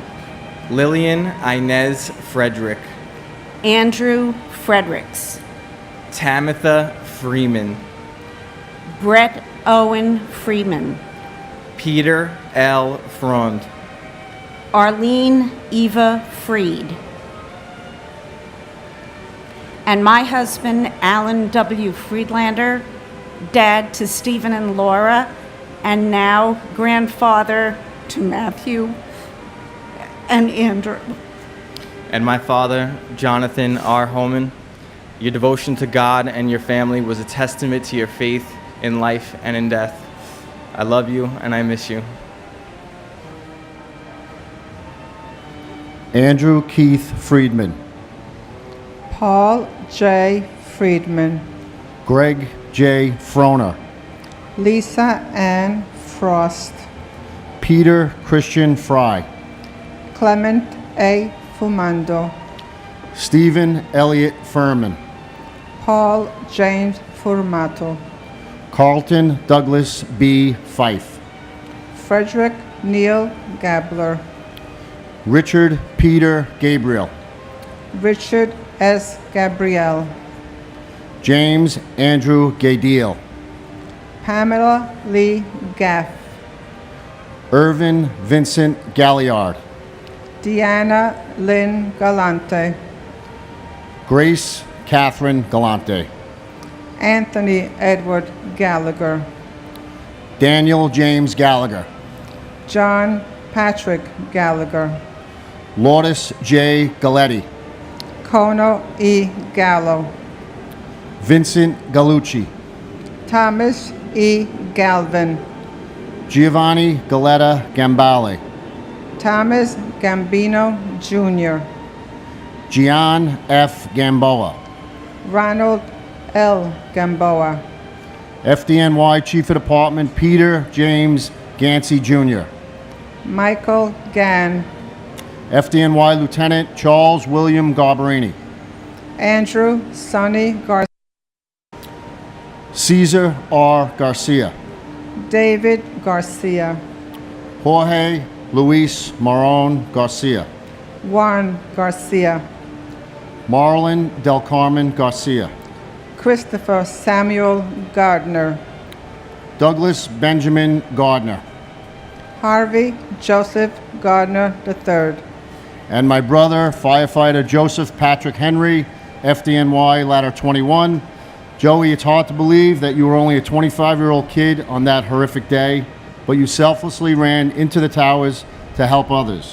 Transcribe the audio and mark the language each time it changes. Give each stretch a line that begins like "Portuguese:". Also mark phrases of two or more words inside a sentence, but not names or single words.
English: Lillian Inez Frederick, Andrew Fredericks, Tamitha Freeman, Brett Owen Freeman, Peter L. Frond, Arlene Eva Freed, and my husband, Alan W. Friedlander, dad to Stephen and Laura, and now grandfather to Matthew and Andrew. and my father, Jonathan R. Holman. Your devotion to God and your family was a testament to your faith in life and in death. I love you and I miss you. Andrew Keith Friedman, Paul J. Friedman, Greg J. Froner, Lisa Ann Frost, Peter Christian Fry, Clement A. Fumando, Stephen Elliott Furman, Paul James Formato, Carlton Douglas B. Fife, Frederick Neil Gabler, Richard Peter Gabriel, Richard S. Gabriel, James Andrew Gadiel, Pamela Lee Gaff, Irvin Vincent Galliard, Deanna Lynn Galante, Grace Catherine Galante, Anthony Edward Gallagher, Daniel James Gallagher, John Patrick Gallagher, Lourdes J. Galletti, Kono E. Gallo, Vincent Gallucci, Thomas E. Galvin, Giovanni Galetta Gambale, Thomas Gambino Jr., Gian F. Gamboa, Ronald L. Gamboa, FDNY Chief of Department Peter James Gansey Jr., Michael Gann, FDNY Lieutenant Charles William Garbarini, Andrew Sonny Garcia, Cesar R. Garcia, David Garcia, Jorge Luis Maron Garcia, Juan Garcia, Marlon Del Carmen Garcia, Christopher Samuel Gardner, Douglas Benjamin Gardner, Harvey Joseph Gardner III, and my brother, firefighter Joseph Patrick Henry, FDNY Ladder 21. Joey, it's hard to believe that you were only a 25-year-old kid on that horrific day, but you selflessly ran into the towers to help others.